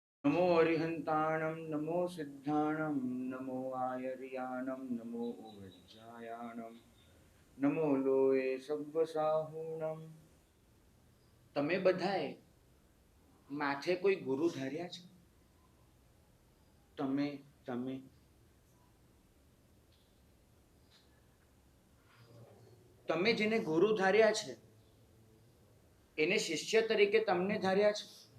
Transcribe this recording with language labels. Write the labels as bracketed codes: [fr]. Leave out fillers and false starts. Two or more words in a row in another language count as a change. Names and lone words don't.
[pra] नमो अरिहंताणं नमो सिद्धाणं नमो आयर्याणं नमो वज्रायाणं नमो लोये સબ્બસાહૂણમ। [gu] તમે બધાએ માથે કોઈ ગુરુ ધાર્યા છે? તમે તમે તમે જેને ગુરુ ધાર્યા છે એને શિષ્ય તરીકે તમને ધાર્યા છે?